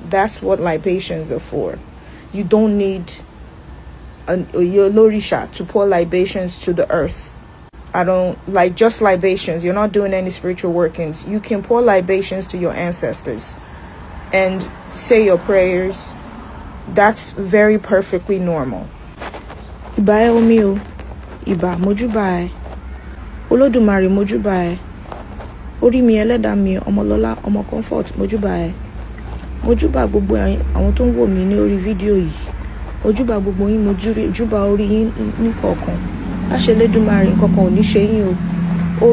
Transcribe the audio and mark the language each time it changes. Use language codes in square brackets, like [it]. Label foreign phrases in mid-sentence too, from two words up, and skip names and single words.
[en] That's what libations are for. You don't need your Orisha to pour libations to the earth. I don't like just libations. You're not doing any spiritual workings. You can pour libations to your ancestors and say your prayers. That's very perfectly normal. [yo] Iba omio, Iba mojubai, Olódùmarè mojubai, Orí mi ẹlẹ́dàá mi, ọmọlọ́lá, ọmọ comfort mojubai. Mojúbà gbogbo àwọn tó ń wò mí ní orí fídíò yìí. Mojúbà gbogbo yín, mojúbà orí yín ní kọ̀ọ̀kan. Láṣẹ Elédùmarè nǹkankan ò ní ṣe yín o.